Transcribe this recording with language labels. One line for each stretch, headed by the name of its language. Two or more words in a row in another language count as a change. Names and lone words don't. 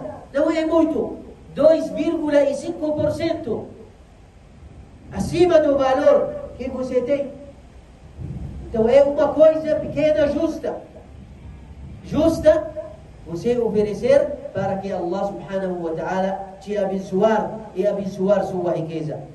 Portuguese: Não é muito, 2,5% acima do valor que você tem. Então é uma coisa pequena, justa você oferecer, para que
Arabic: الله سبحانه وتعالى
Portuguese: te abençoar e abençoar sua riqueza.